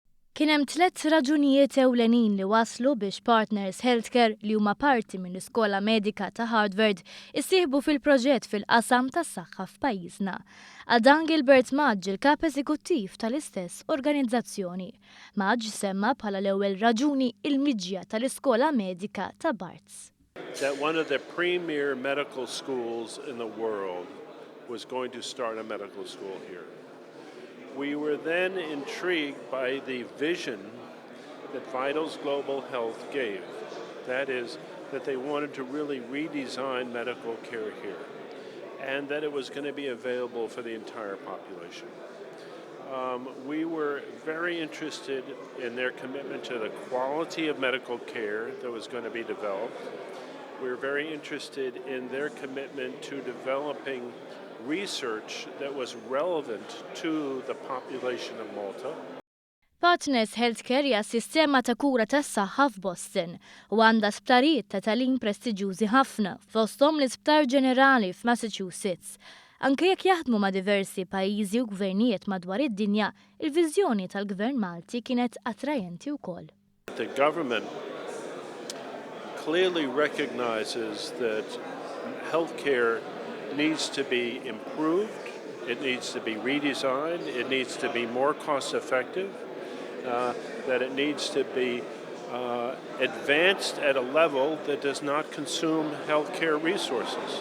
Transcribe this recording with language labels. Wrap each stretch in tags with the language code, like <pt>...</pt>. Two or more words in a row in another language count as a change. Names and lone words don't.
<mt>Kien hemm 3 raġunijiet ewlenin li waslu biex Partners Healthcare li huma parti mill-Iskola Medika ta' Harvard issieħbu fil-proġett fil-qasam tas-saħħa f'pajjiżna. Għal Gilbert Maġġ il-kap eżekuttiv tal-istess organizzazzjoni. Maġġ semma bħala l-ewwel raġuni il-miġja tal-Iskola Medika ta' Barts.</mt> <en>That one of the premier medical schools in the world was going to start a medical school here. We were then intrigued by the vision that Vitals Global Health gave. That is, that they wanted to really redesign medical care here and that it was going to be available for the entire population. We were very interested in their commitment to the quality of medical care that was going to be developed. We were very interested in their commitment to developing research that was relevant to the population of Malta.</en> <mt>Partners Healthcare hija sistema ta' kura tas-saħħa f'Boston u għandha sptarijiet ta' tagħlim prestiġjużi ħafna fosthom l-Isptar Ġenerali f'Massachusetts. Anke jekk jaħdmu ma' diversi pajjiżi u gvernijiet madwar id-dinja, il-viżjoni tal-Gvern Malti kienet attrajenti wkoll.</mt> <en>The government clearly recognizes that healthcare needs to be improved, it needs to be redesigned, it needs to be more cost effective, that it needs to be advanced at a level that does not consume healthcare resources.</en>